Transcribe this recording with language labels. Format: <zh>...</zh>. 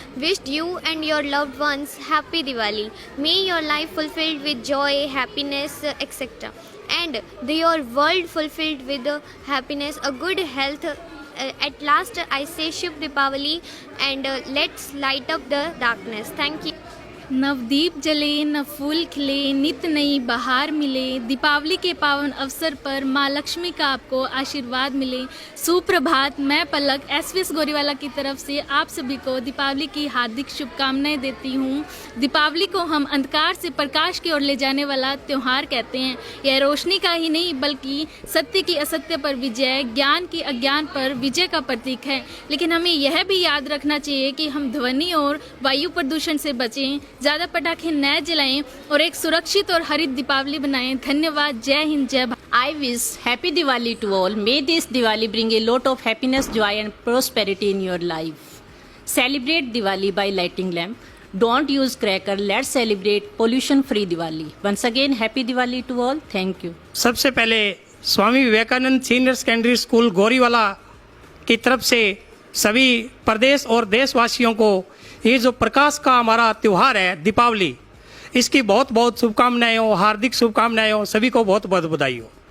<en>Wished you and your loved ones happy Diwali. May your life fulfilled with joy, happiness, etc. And your world fulfilled with happiness, a good health. At last I say Shubh Deepavali and let's light up the darkness. Thank you.</en> <hi>Navdeep जले न फूल खिले, नित नई बहार मिले। दीपावली के पावन अवसर पर माँ लक्ष्मी का आपको आशीर्वाद मिले। सुप्रभात। मैं पलक एसवीएस गोरीवाला की तरफ से आप सभी को दीपावली की हार्दिक शुभकामनाएं देती हूँ। दीपावली को हम अंधकार से प्रकाश की ओर ले जाने वाला त्यौहार कहते हैं। यह रोशनी का ही नहीं बल्कि सत्य की असत्य पर विजय, ज्ञान की अज्ञान पर विजय का प्रतीक है। लेकिन हमें यह भी याद रखना चाहिए कि हम ध्वनि और वायु प्रदूषण से बचें, ज़्यादा पटाखे न जलाएं और एक सुरक्षित और हरित दीपावली बनाएं। धन्यवाद। जय हिंद, जय Bharat.</hi> <en>I wish happy Diwali to all. May this Diwali bring a lot of happiness, joy and prosperity in your life. Celebrate Diwali by lighting lamp. Don't use cracker. Let's celebrate pollution free Diwali. Once again, happy Diwali to all. Thank you.</en> <hi>सबसे पहले Swami Vivekananda senior secondary school Goriwala की तरफ से सभी प्रदेश और देशवासियों को ये जो प्रकाश का हमारा त्यौहार है दीपावली, इसकी बहुत बहुत शुभकामनाएं हो, हार्दिक शुभकामनाएं हो, सभी को बहुत बहुत बधाई हो।</hi>